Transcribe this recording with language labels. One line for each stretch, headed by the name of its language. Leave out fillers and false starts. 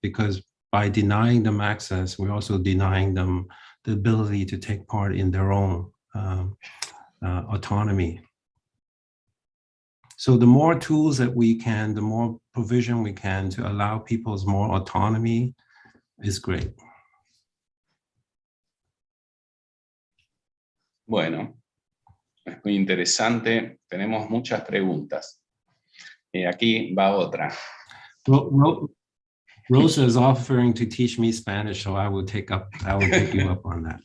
English: Because by denying them access, we're also denying them the ability to take part in their own autonomy. So the more tools that we can, the more provision we can to allow people's more autonomy is great.
Spanish: Bueno, es muy interesante. Tenemos muchas preguntas. Y aquí va otra.
English: Rosa is offering to teach me Spanish, so I will take you up on that.